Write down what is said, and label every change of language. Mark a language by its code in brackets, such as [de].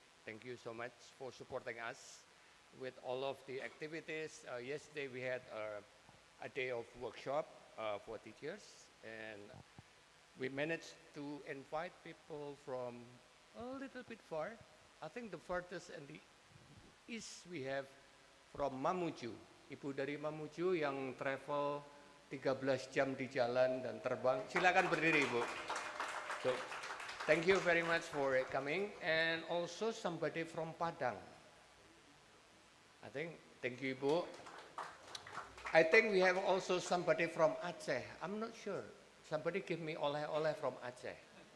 [en] Thank you so much for supporting us with all of the activities. Yesterday we had a day of workshop for teachers, and we managed to invite people from a little bit far. I think the furthest in the east we have from Mamuju. [id] Ibu dari Mamuju yang travel 13 jam di jalan dan terbang. Silakan berdiri, Ibu. [en] So, thank you very much for coming, and also somebody from Padang. I think, thank you, Ibu. I think we have also somebody from Aceh. I'm not sure. Somebody give me oleh-oleh from Aceh.